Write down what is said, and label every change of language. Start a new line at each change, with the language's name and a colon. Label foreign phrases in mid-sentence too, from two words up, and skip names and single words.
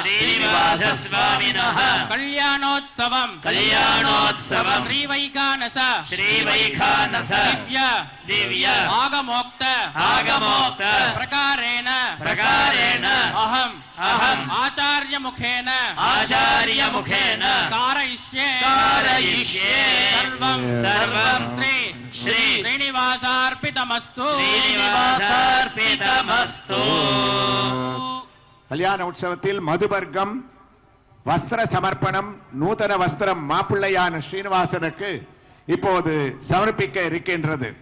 Sanskrit: कल्याणोत्सवम श्रीवैखानस दिव्य आगमोक्त प्रकारेण अहम् आचार्य मुखेन कारयिष्ये सर्वं श्री श्रीनिवासार्पितमस्तु
Tamil: கல்யாண உற்சவத்தில் மதுவர்க்கம் வஸ்திர சமர்ப்பணம் நூதன வஸ்திரம் மாப்பிள்ளையான ஸ்ரீனிவாசனுக்கு இப்போது சமர்ப்பிக்க இருக்கின்றது.